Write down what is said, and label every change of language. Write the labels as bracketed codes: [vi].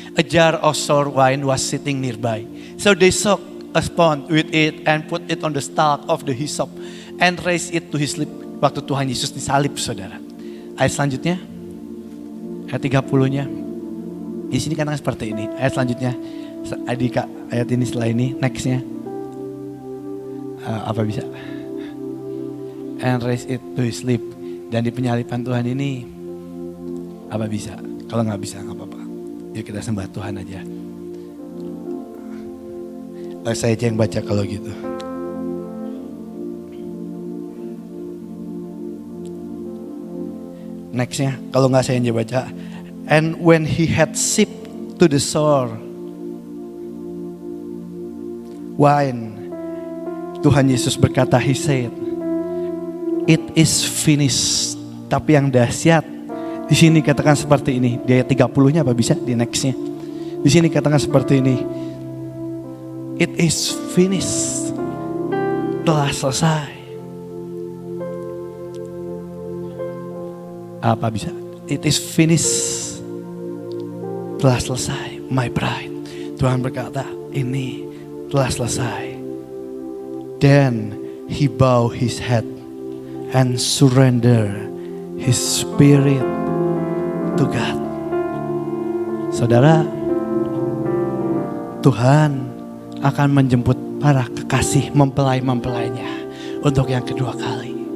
[en] A jar of sour wine was sitting nearby. So they soak a sponge with it and put it on the stalk of the hyssop and raised it to his lip. [id] Waktu Tuhan Yesus disalib, saudara. Ayat selanjutnya, ayat 30-nya. Di sini katakan seperti ini. Ayat selanjutnya, ayat ini setelah ini, nextnya. Apa bisa? [en] And raised it to his lip. [id] Dan di penyalipan Tuhan ini, apa bisa? Kalau nggak bisa nggak apa-apa. Yuk kita sembah Tuhan aja. Saya aja yang baca kalau gitu. Nextnya, kalau nggak saya yang baca. [en] And when he had sipped to the sour wine, [id] Tuhan Yesus berkata, [en] he said, it is finished. [id] Tapi yang dahsyat, di sini katakan seperti ini. Di ayat 30-nya apa bisa? Di nextnya. Di sini katakan seperti ini. [en] It is finished. [id] Telah selesai. Apa bisa? [en] It is finished. [id] Telah selesai. [en] My bride. [id] Tuhan berkata, ini telah selesai. [en] Then he bow his head and surrender his spirit to God. [id] Saudara, Tuhan akan menjemput para kekasih mempelai-mempelainya untuk yang kedua kali.